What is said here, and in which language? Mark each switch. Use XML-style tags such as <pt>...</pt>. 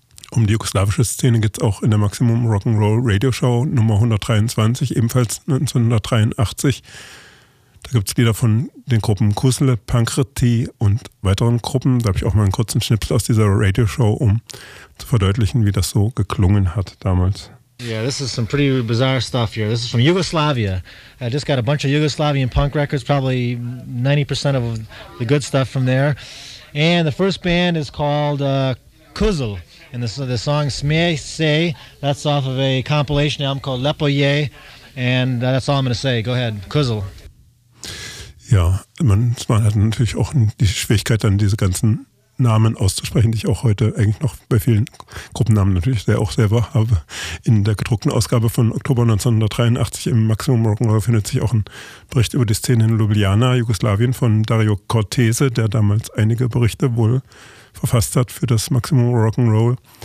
<de>Um die jugoslawische Szene geht es auch in der Maximum Rock'n'Roll Radio Show Nummer 123, ebenfalls 1983. Da gibt es Lieder von den Gruppen Kusle, Pankrti und weiteren Gruppen. Da habe ich auch mal einen kurzen Schnipsel aus dieser Radioshow, um zu verdeutlichen, wie das so geklungen hat damals.</de> <en>Yeah, this is some pretty bizarre stuff here. This is from Yugoslavia. I just got a bunch of Yugoslavian punk records, probably 90% of the good stuff from there. And the first band is called Kuzel. And the song Smej Se, that's off of a compilation album called Lepoje. And that's all I'm going to say. Go ahead, Kuzel.</en> <de>Ja, man hat natürlich auch die Schwierigkeit, dann diese ganzen Namen auszusprechen, die ich auch heute eigentlich noch bei vielen Gruppennamen natürlich sehr auch selber habe. In der gedruckten Ausgabe von Oktober 1983 im Maximum Rock'n'Roll findet sich auch ein Bericht über die Szene in Ljubljana, Jugoslawien von Dario Cortese, der damals einige Berichte wohl verfasst hat für das Maximum Rock'n'Roll.</de>